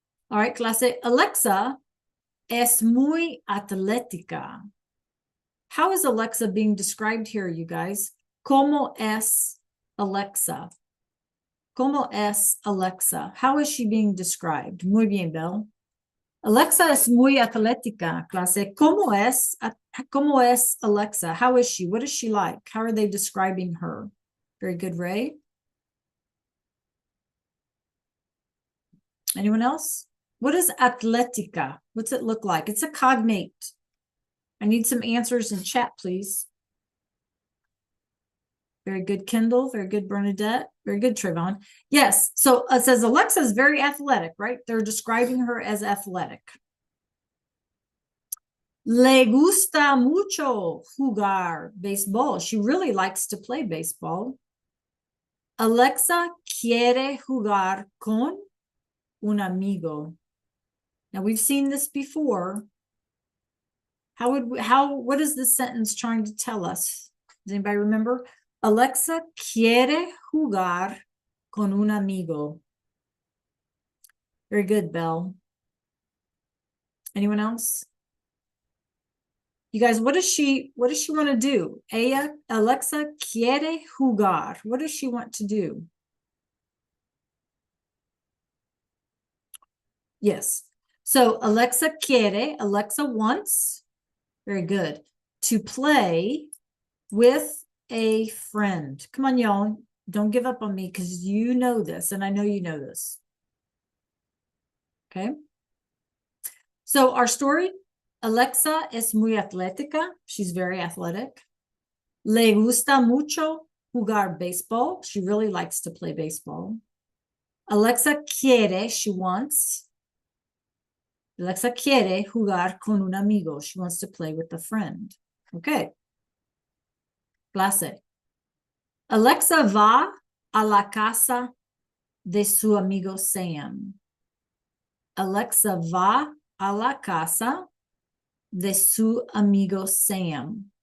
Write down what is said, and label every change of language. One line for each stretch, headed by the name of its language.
English: All right,
Spanish: clase. Alexa es muy atlética.
English: How is Alexa being described here, you guys?
Spanish: ¿Cómo es Alexa? ¿Cómo es Alexa?
English: How is she being described?
Spanish: Muy bien, Belle. Alexa es muy atlética, clase. ¿Cómo es Alexa?
English: How is she? What is she like? How are they describing her? Very good, Ray. Anyone else? What is atlética? What's it look like? It's a cognate. I need some answers in chat, please. Very good, Kendall. Very good, Bernadette. Very good, Trayvon. Yes, so it says Alexa is very athletic, right? They're describing her as athletic.
Spanish: Le gusta mucho jugar béisbol.
English: She really likes to play baseball.
Spanish: Alexa quiere jugar con un amigo.
English: Now we've seen this before. What is this sentence trying to tell us? Does anybody remember?
Spanish: Alexa quiere jugar con un amigo.
English: Very good, Belle. Anyone else? You guys, what does she want to do?
Spanish: Alexa quiere jugar.
English: What does she want to do? Yes. So
Spanish: Alexa quiere,
English: Alexa wants, very good, to play with a friend. Come on, y'all. Don't give up on me because you know this, and I know you know this. Okay. So our story,
Spanish: Alexa es muy atlética.
English: She's very athletic.
Spanish: Le gusta mucho jugar baseball.
English: She really likes to play baseball.
Spanish: Alexa quiere,
English: she wants.
Spanish: Alexa quiere jugar con un amigo.
English: She wants to play with a friend.
Spanish: Okay. Clase. Alexa va a la casa de su amigo Sam. Alexa va a la casa de su amigo Sam.